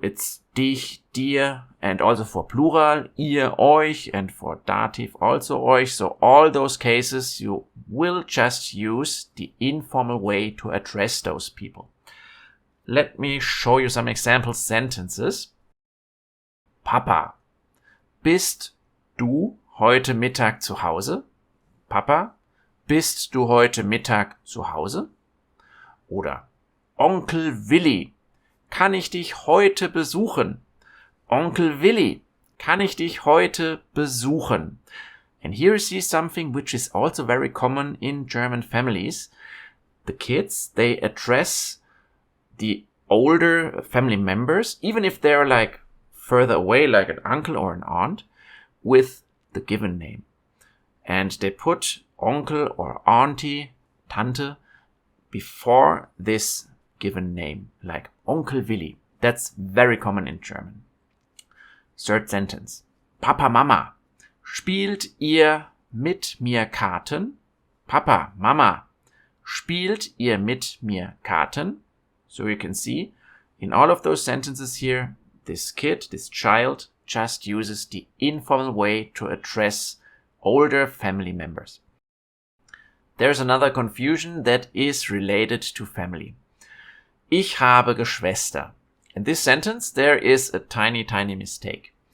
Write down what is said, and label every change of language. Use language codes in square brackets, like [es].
[en] It's dich, dir, and also for plural, ihr, euch, and for dative also euch. So all those cases, you will just use the informal way to address those people. Let me show you some example sentences. [de] Papa, bist du heute Mittag zu Hause? Papa, bist du heute Mittag zu Hause? Oder Onkel Willi, kann ich dich heute besuchen? Onkel Willi, kann ich dich heute besuchen? [en] And here you see something which is also very common in German families. the kids, they address the older family members, even if they're like further away, like an uncle or an aunt, with the given name. And they put uncle or auntie, Tante, before this given name, like Onkel Willi. That's very common in German. Third sentence. [de] Papa, Mama, spielt ihr mit mir Karten? Papa, Mama, spielt ihr mit mir Karten? [en] So you can see, in all of those sentences here, this kid, this child, just uses the informal way to address older family members. There's another confusion that is related to family. [de] Ich habe Geschwister. [en] In this sentence, there is a tiny, tiny mistake.